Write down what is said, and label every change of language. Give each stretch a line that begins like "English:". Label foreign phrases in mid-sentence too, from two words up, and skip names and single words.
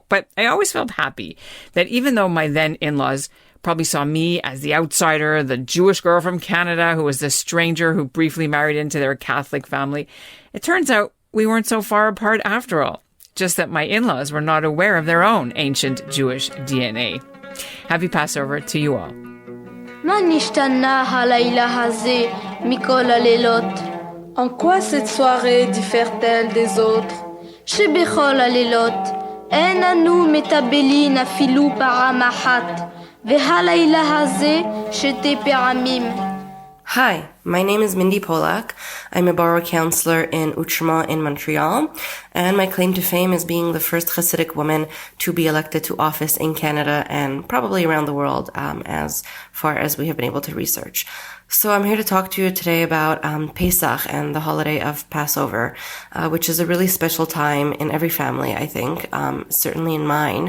English: But I always felt happy that even though my then in-laws probably saw me as the outsider, the Jewish girl from Canada who was the stranger who briefly married into their Catholic family, it turns out we weren't so far apart after all. Just that my in-laws were not aware of their own ancient Jewish DNA. Happy Passover to you all.
Hebrew: מה נשתנה הלילה הזה מכל הלילות?
French: En quoi cette soirée diffère-t-elle des autres?
Hebrew: שבכל הלילות אין אנו מטבלין אפילו פעם אחת, והלילה הזה שתי פעמים.
English: Hi, my name is Mindy Pollak. I'm a borough councillor in Outremont in Montreal, and my claim to fame is being the first Hasidic woman to be elected to office in Canada and probably around the world, as far as we have been able to research. So I'm here to talk to you today about Pesach and the holiday of Passover, which is a really special time in every family, I think, certainly in mine.